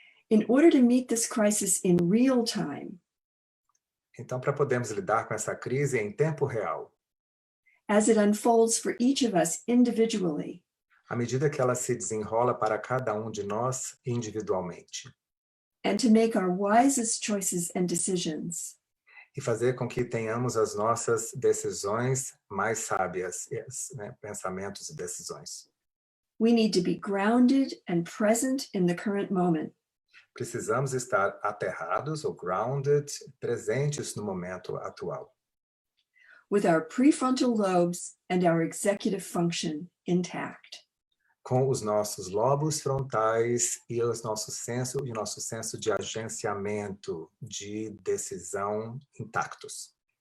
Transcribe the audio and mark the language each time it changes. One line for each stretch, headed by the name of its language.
English: In order to meet this crisis in real time,
Portuguese: Então, para podermos lidar com essa crise em tempo real,
English: as it unfolds for each of us individually,
Portuguese: à medida que ela se desenrola para cada de nós individualmente,
English: and to make our wisest choices and decisions,
Portuguese: e fazer com que tenhamos as nossas decisões mais sábias, né, pensamentos e decisões.
English: we need to be grounded and present in the current moment.
Portuguese: Precisamos estar aterrados ou grounded, presentes no momento atual,
English: With our prefrontal lobes and our executive function intact.
Portuguese: com os nossos lobos frontais e o nosso senso de agenciamento, de decisão intactos.